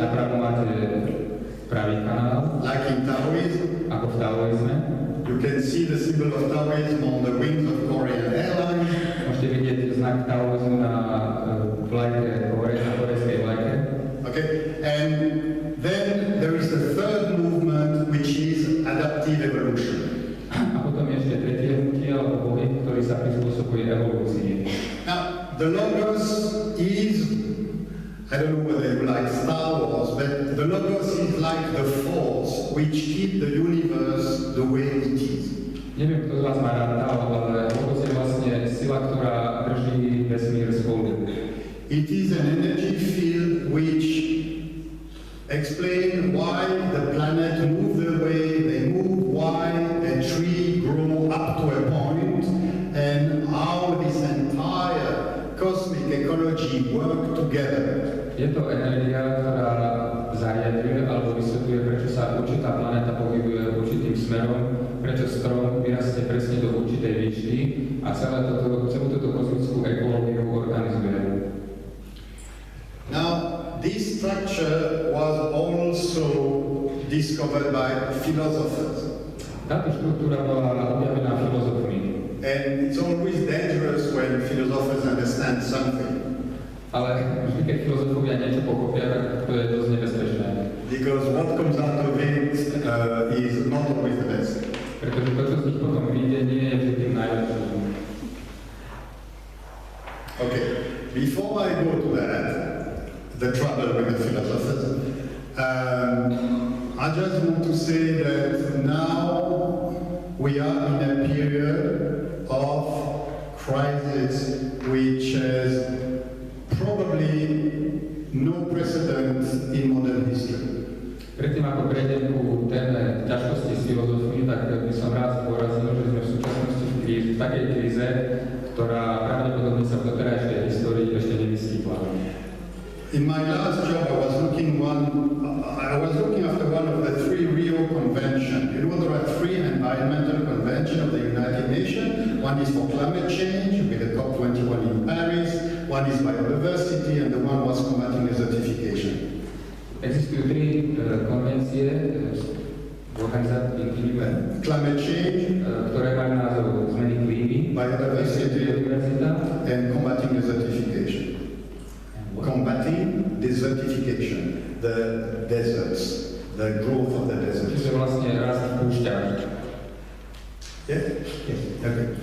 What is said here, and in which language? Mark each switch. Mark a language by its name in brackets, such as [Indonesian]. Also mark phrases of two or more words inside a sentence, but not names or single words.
[Slovak] Napravo máte pravý kanál. [English] Like in Taoism. [Slovak] Ako v Taoizme. [English] You can see the symbol of Taoism on the wings of Korean Airlines. [Slovak] Môžete vidieť znak Taoizmu na vlajke na korejskej vlajke. [English] Okay, and then there is the third movement, which is adaptive evolution. [Slovak] A potom je ešte tretie hnutie alebo pohyb, ktorý sa prispôsobuje evolúcii. [English] Now, the logos is I don't know whether you like Star Wars, but the Logos is like the force which keeps the universe the way it is. [Slovak] Neviem, kto z vás má rád Tao, ale Logos je vlastne sila, ktorá drží vesmír spolu. [English] It is an energy field which explains why the planet move the way they move, why a tree grow up to a point, and how this entire cosmic ecology work together. [Slovak] Je to energia, ktorá zariaduje alebo vysvetľuje, prečo sa určitá planéta pohybuje určitým smerom, prečo strom vyrastie presne do určitej výšky a celú túto kozmickú ekológiu organizuje. [English] Now, this structure was also discovered by philosophers. [Slovak] Táto štruktúra bola objavená filozofmi. [English] And it's always dangerous when philosophers understand something. [Slovak] Ale vždy, keď filozofovia niečo pochopia, tak to je dosť nebezpečné. [English] Because what comes out of it is not always the best. [Slovak] Pretože to, čo z nich potom vyjde, nie je vždy tým najlepším. [English] Okay, before I go to that, the trouble with the philosophers, I just want to say that now we are in a period of crisis which has probably no precedent in modern history. [Slovak] Predtým, ako prejdem ku téme ťažkosti s filozofmi, tak by som rád zdôraznil, že sme v súčasnosti v takej kríze, ktorá pravdepodobne sa v doterajšej histórii ešte nevyskytla. [English] In my last job, I was looking after one of the three Rio conventions. You know, there are three environmental conventions of the United Nations. One is for climate change with the COP21 in Paris. One is biodiversity, and the one was combating desertification. [Slovak] Existujú tri konvencie v organizácii [English] climate change, [Slovak] ktoré majú názov zmeny klímy, biodiversity, biodiverzita [English] and combating desertification. Combating desertification, the deserts, the growth of the deserts. [Slovak] Čiže vlastne rast púšťa. [English] Yeah? Yes. Okay.